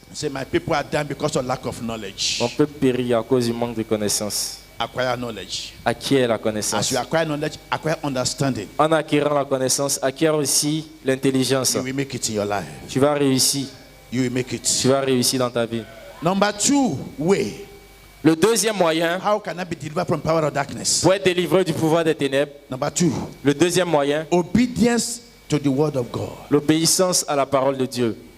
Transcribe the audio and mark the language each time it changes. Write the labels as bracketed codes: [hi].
[en] Say, my people are dying because of lack of knowledge. [fr] On peut périr à cause du manque de connaissance. [en] Acquire knowledge. [fr] Acquiert la [en] As [fr] connaissance. [en] you acquire knowledge, acquire understanding. [fr] En acquérant la connaissance, acquiert aussi l'intelligence. [en] You will make it in your life. [fr] Tu vas réussir. [en] You will make it. [fr] Tu vas réussir dans ta vie. [en] Number 2 way. [fr] Le deuxième moyen [en] How can I be delivered from power of darkness? [fr] pour être délivré du pouvoir des ténèbres, [en] Number 2. [fr] le deuxième moyen, [en] Obedience to the word of God. [fr] l'obéissance à la parole de Dieu.